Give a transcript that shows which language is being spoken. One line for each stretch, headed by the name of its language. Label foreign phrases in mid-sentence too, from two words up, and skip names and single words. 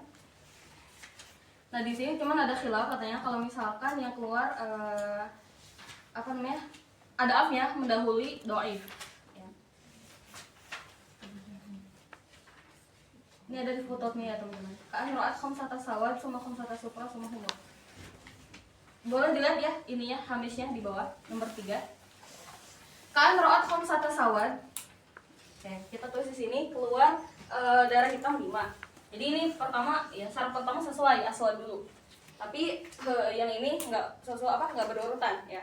Indonesian: Nah, di sini cuman ada khilaf katanya kalau misalkan yang keluar apa namanya? Ad'afnya mendahului dhaif. Ya. Ini ada di footnote-nya ya, teman-teman.
Arabic: كأن رأت خمسة سوادا ثم خمسة صفرة ثم حمرة.
Indonesian: boleh dilihat ya ininya hamisnya di bawah nomor 3.
Arabic: كأن رأت خمسة سوادا.
Indonesian: Oke, kita tulis di sini keluar darah hitam 5. Jadi ini pertama ya, syarat pertama sesuai aswad dulu. Tapi yang ini enggak sesuai enggak berurutan ya.